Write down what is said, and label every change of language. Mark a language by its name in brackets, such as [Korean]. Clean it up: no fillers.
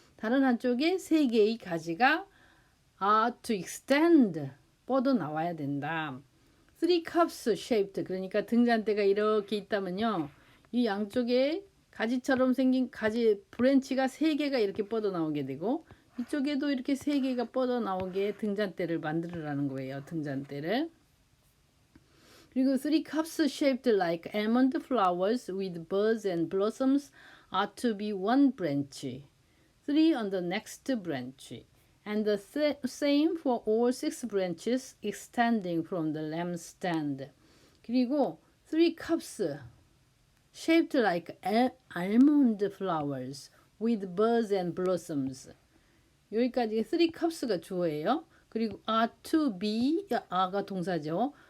[Korean] 다른 한쪽에 3개의 가지가 [English] are to extend, [Korean] 뻗어 나와야 된다. [English] 3 cups shaped, [Korean] 그러니까 등잔대가 이렇게 있다면요, 이 양쪽에 가지처럼 생긴 가지 브랜치가 3개가 이렇게 뻗어 나오게 되고, 이쪽에도 이렇게 3개가 뻗어 나오게 등잔대를 만들으라는 거예요. 등잔대를. [English] 그리고 3 cups shaped like almond flowers with buds and blossoms are to be one branch, 3 on the next branch, and the same for all 6 branches extending from the lampstand. 그리고 3 cups shaped like almond flowers with buds and blossoms. [Korean] 여기까지 3 cups가 주어예요. 그리고 [English] are to be, [Korean] a가 동사죠.